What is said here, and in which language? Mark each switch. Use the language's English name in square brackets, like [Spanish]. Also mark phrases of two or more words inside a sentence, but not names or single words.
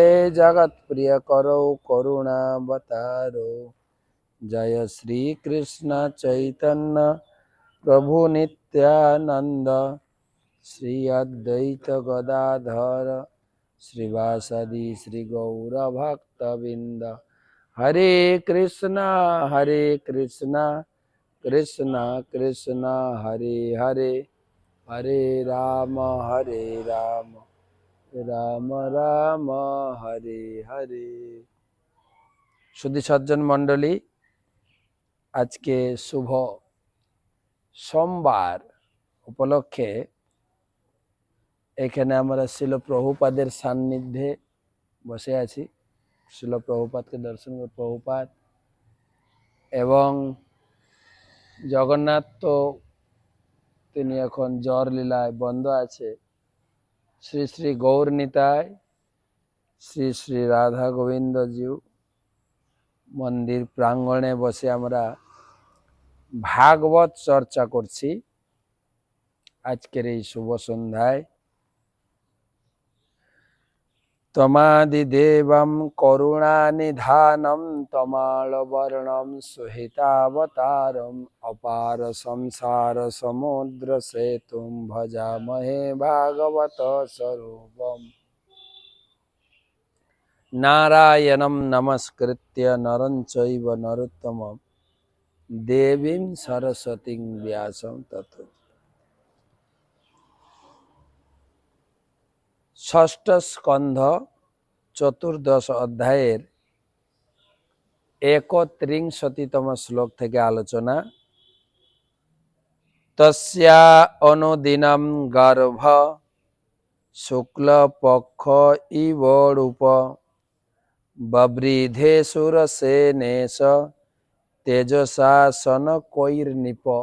[Sanskrit] जगत्प्रियकरौ करुणावतारौ जय श्री कृष्ण चैतन्य प्रभु नित्यानंद श्री अद्वैत गदाधर श्रीवासदि श्री गौर भक्तबिंद हरे कृष्णा कृष्णा कृष्णा हरे हरे हरे राम राम राम हरे हरे। [Bangla] শুদ্ধি সজ্জন মণ্ডলী, আজকের শুভ সোমবার উপলক্ষে এখানে আমরা শিল প্রভুপাদের সান্নিধ্যে বসে আছি। শিল প্রভুপাদকে দর্শন করে প্রভুপাদ এবং জগন্নাথ তো তিনি এখন জ্বর লীলায় বন্ধ আছে। শ্রী শ্রী গৌর নিতাই শ্রী শ্রী রাধা গোবিন্দজিউ মন্দির প্রাঙ্গণে বসে আমরা ভাগবত চর্চা করছি। আজকের এই শুভ সন্ধ্যায় [Sanskrit] तमादिदेवं करुणानिधानं तमालवर्णं सुहितावतारम् अपार संसार समुद्र सेतुं भजामहे भागवत स्वरूपम् नारायणं नमस्कृत्य नरं चैव नरोत्तमं देवीं सरस्वतीं व्यासं ततो। [Bangla] ষষ্ঠ স্কন্ধ চতুর্দশ অধ্যায়ের ৩১তম শ্লোক থেকে আলোচনা। [Sanskrit] তস্যা অনুদিনম গর্ভ শুক্লপক্ষ ইব রূপ ববৃধে সুরসেনেশ তেজসা সনকৈর্নিপ।